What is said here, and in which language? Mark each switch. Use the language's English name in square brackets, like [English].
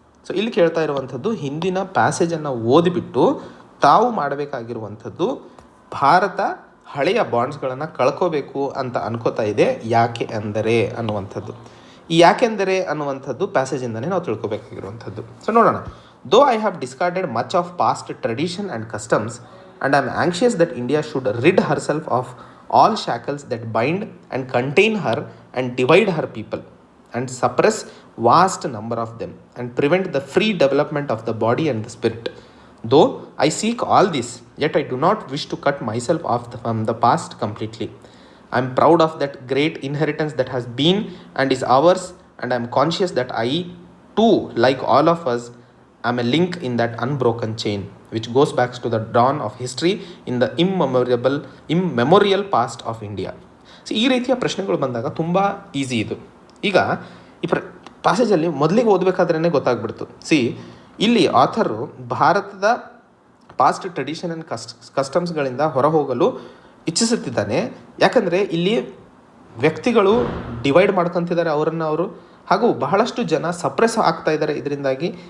[Kannada] So ಇಲ್ಲಿ ಕೇಳ್ತಾ ಇರುವಂಥದ್ದು, ಹಿಂದಿನ ಪ್ಯಾಸೇಜನ್ನು ಓದಿಬಿಟ್ಟು ತಾವು ಮಾಡಬೇಕಾಗಿರುವಂಥದ್ದು ಭಾರತ ಹಳೆಯ ಬಾಂಡ್ಸ್ಗಳನ್ನು ಕಳ್ಕೋಬೇಕು ಅಂತ ಅನ್ಕೋತಾ ಇದೆ, ಯಾಕೆ ಅಂದರೆ ಅನ್ನುವಂಥದ್ದು. ಈ ಯಾಕೆಂದರೆ ಅನ್ನುವಂಥದ್ದು ಪ್ಯಾಸೇಜಿಂದನೇ ನಾವು ತಿಳ್ಕೊಬೇಕಾಗಿರುವಂಥದ್ದು. ಸೊ ನೋಡೋಣ. [English] Though I have discarded much of past tradition and customs and I am anxious that India should rid herself of all shackles that bind and contain her and divide her people and suppress vast number of them and prevent the free development of the body and the spirit. Though I seek all this, yet I do not wish to cut myself off from the past completely. I am proud of that great inheritance that has been and is ours, and I am conscious that I too, like all of us, am a link in that unbroken chain which goes back to the dawn of history in the immemorial past of India. [Kannada] So ಈ ರೀತಿಯ ಪ್ರಶ್ನೆಗಳು ಬಂದಾಗ ತುಂಬ easy ಇದು. ಈಗ ಈ ಪ್ಯಾಸೇಜಲ್ಲಿ ಮೊದಲಿಗೆ ಓದಬೇಕಾದ್ರೇ ಗೊತ್ತಾಗ್ಬಿಡ್ತು. ಇಲ್ಲಿ ಆಥರು ಭಾರತದ ಪಾಸ್ಟ್ ಟ್ರೆಡಿಷನ್ ಆ್ಯಂಡ್ ಕಸ್ಟಮ್ಸ್ಗಳಿಂದ ಹೊರಹೋಗಲು ಇಚ್ಛಿಸುತ್ತಿದ್ದಾನೆ. ಯಾಕಂದರೆ ಇಲ್ಲಿ ವ್ಯಕ್ತಿಗಳು ಡಿವೈಡ್ ಮಾಡ್ಕೊತಿದ್ದಾರೆ ಅವರನ್ನು ಅವರು, ಹಾಗೂ ಬಹಳಷ್ಟು ಜನ ಸಪ್ರೆಸ್ ಆಗ್ತಾ ಇದ್ದಾರೆ ಇದರಿಂದಾಗಿ.